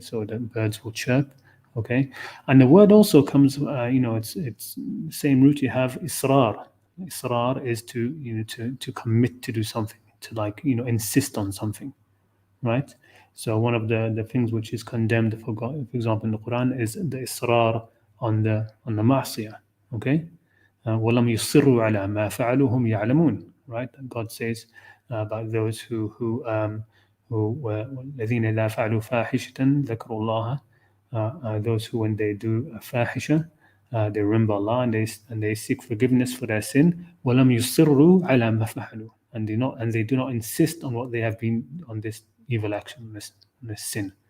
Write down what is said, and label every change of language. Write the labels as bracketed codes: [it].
[en] So the birds will chirp, okay. And the word also comes, it's the same root you have israr. Israr is to commit to do something, to insist on something, right? So one of the things which is condemned, for example, in the Quran is the israr on the ma'siyah, okay? [ar] وَلَمْ يُصِرُّوا عَلَى مَا فَعَلُوا هُمْ يَعْلَمُونَ, right? [en] God says about those who [ar] الذين إذا فعلوا فاحشة ذكروا الله, [en] those who when they do a fahisha, they remember Allah and they seek forgiveness for their sin. [ar] وَلَمْ يُصِرُّوا عَلَى مَا فَعَلُوا, [en] and they do not insist on what they have been on this evil action, this sin.